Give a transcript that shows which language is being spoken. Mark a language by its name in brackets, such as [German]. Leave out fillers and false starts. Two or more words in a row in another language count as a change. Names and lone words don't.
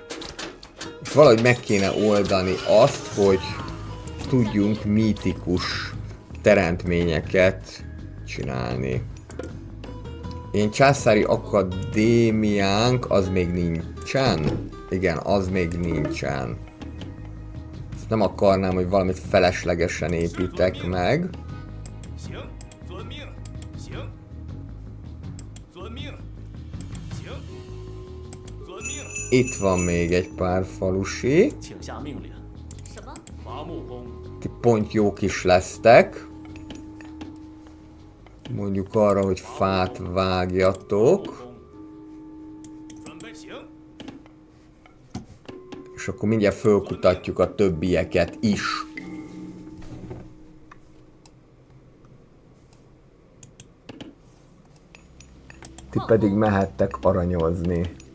[Hungarian] És valahogy meg kéne oldani azt, hogy tudjunk mítikus teremtményeket csinálni. Ilyen császári akadémiánk az még nincsen. Igen, az még nincsen. Ezt nem akarnám, hogy valamit feleslegesen építek meg. [Chinese] 行，遵命。行。遵命。行。遵命。 [Hungarian] Itt van még egy pár falusi. [Chinese] 请下命令。什么？伐木工。 [Hungarian] Ti pont jók is lesztek. Mondjuk arra, hogy fát vágjatok. [Chinese] 准备行。 [Hungarian] És akkor mindjárt fölkutatjuk a többieket is. Ti pedig mehettek aranyozni.